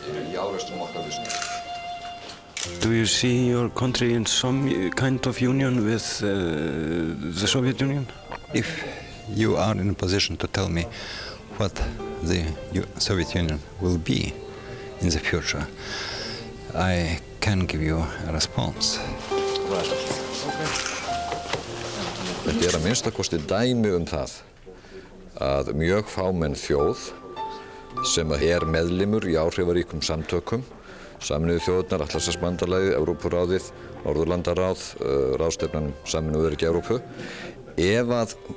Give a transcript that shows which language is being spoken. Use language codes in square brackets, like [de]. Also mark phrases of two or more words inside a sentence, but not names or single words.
[en] Do you see your country in some kind of union with the Soviet Union? If you are in a position to tell me what the Soviet Union will be in the future, I can give you a response. [is] Þetta að minnstakosti dæmi það að mjög fámenn þjóð sem meðlimur í áhrifaríkum samtökum, Sameinuðu þjóðirnar, Atlantshafsbandalagið, Evrópuráðið, Norðurlandaráð, ráðstefnan Sameinuðu öryggi Evrópu, ef að